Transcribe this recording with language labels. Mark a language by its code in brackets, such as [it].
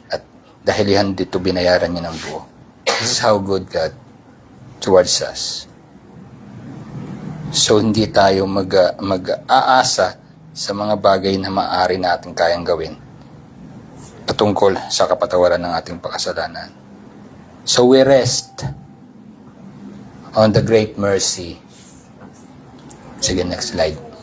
[tl] At dahilihan dito, binayaran niya ng buo. [en] This is how good God towards us. [tl] So, hindi tayo mag-aasa sa mga bagay na maaari natin kayang gawin patungkol sa kapatawaran ng ating pakasalanan. [en] So we rest on the great mercy. [tl] Sige, [en] next slide.